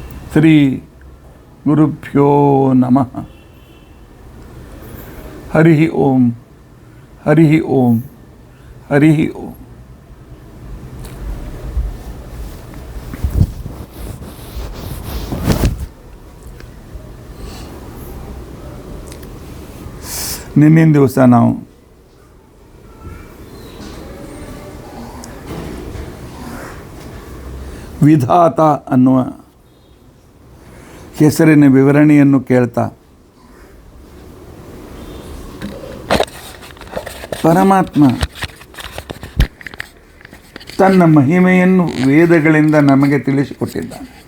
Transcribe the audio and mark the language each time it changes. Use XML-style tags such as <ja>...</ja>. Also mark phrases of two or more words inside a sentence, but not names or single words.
<sa>ಶ್ರೀ ಗುರುಭ್ಯೋ ನಮಃ. ಹರಿ ಓಂ, ಹರಿ ಓಂ, ಹರಿ ಓಂ.</sa> <kn>ನಿನ್ನಿನ ದಿವಸ ನಾವು ವಿಧಾತ ಅನ್ನುವ ಹೆಸರಿನ ವಿವರಣೆಯನ್ನು ಕೇಳ್ತಾ ಪರಮಾತ್ಮ ತನ್ನ ಮಹಿಮೆಯನ್ನು ವೇದಗಳಿಂದ ನಮಗೆ ತಿಳಿಸಿಕೊಟ್ಟಿದ್ದಾನೆ.</kn>